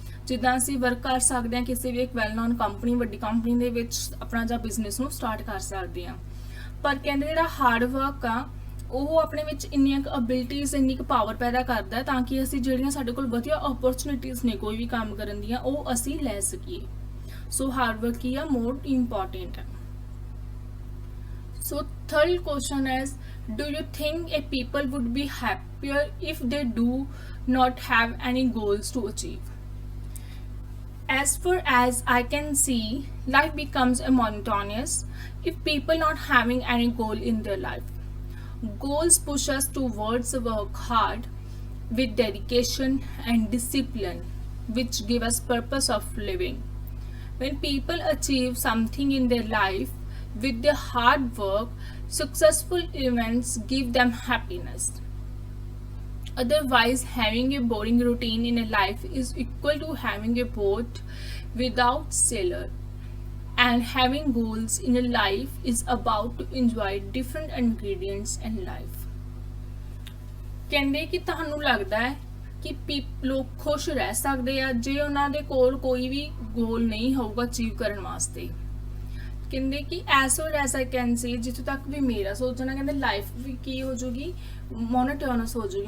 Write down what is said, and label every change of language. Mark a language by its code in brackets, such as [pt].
[pa] ਜਿੱਦਾਂ ਅਸੀਂ ਵਰਕ ਕਰ ਸਕਦੇ ਹਾਂ ਕਿਸੇ ਵੀ ਇੱਕ ਵੈਲ ਨੋਨ ਕੰਪਨੀ, ਵੱਡੀ ਕੰਪਨੀ ਦੇ ਵਿੱਚ ਆਪਣਾ ਜਾਂ ਬਿਜ਼ਨਸ ਨੂੰ ਸਟਾਰਟ ਕਰ ਸਕਦੇ ਹਾਂ। ਪਰ ਕਹਿੰਦੇ ਜਿਹੜਾ ਹਾਰਡ ਵਰਕ ਆ ਉਹ ਆਪਣੇ ਵਿੱਚ ਇੰਨੀਆਂ ਕੁ ਅਬਿਲਿਟੀਜ਼, ਇੰਨੀ ਕੁ ਪਾਵਰ ਪੈਦਾ ਕਰਦਾ ਤਾਂ ਕਿ ਅਸੀਂ ਜਿਹੜੀਆਂ ਸਾਡੇ ਕੋਲ ਵਧੀਆ ਓਪਰਚੁਨਿਟੀਜ਼ ਨੇ ਕੋਈ ਵੀ ਕੰਮ ਕਰਨ ਦੀਆਂ ਉਹ ਅਸੀਂ ਲੈ ਸਕੀਏ। ਸੋ ਹਾਰਡ ਵਰਕ ਕੀ ਆ ਮੋਰ ਇੰਪੋਰਟੈਂਟ ਹੈ। [en] So third question is, do you think a people would be happier if they do not have any goals to achieve? As far as I can see, life becomes monotonous if people not having any goal in their life. Goals push us towards work hard with dedication and discipline, which give us purpose of living. When people achieve something in their life with their hard work, successful events give them happiness. Otherwise, having a boring routine in a life is equal to having a boat without sailor. And having goals in a life is about to enjoy different ingredients in life. [pa] ਕਹਿੰਦੇ ਕਿ ਤੁਹਾਨੂੰ ਲੱਗਦਾ ਹੈ ਕਿ ਲੋਕ ਖੁਸ਼ ਰਹਿ ਸਕਦੇ ਆ ਜੇ ਉਹਨਾਂ ਦੇ ਕੋਲ ਕੋਈ ਵੀ ਗੋਲ ਨਹੀਂ ਹੋਊਗਾ ਅਚੀਵ ਕਰਨ ਵਾਸਤੇ। ਕਹਿੰਦੇ ਕਿ [en] as far as I can see, [pa] ਜਿੱਥੋਂ ਤੱਕ ਵੀ ਮੇਰਾ ਸੋਚਣਾ, ਕਹਿੰਦੇ ਲਾਈਫ ਵੀ ਕੀ ਹੋ ਜੂਗੀ, ਮੋਨੋਟੋਨਸ ਹੋ ਜੂਗੀ।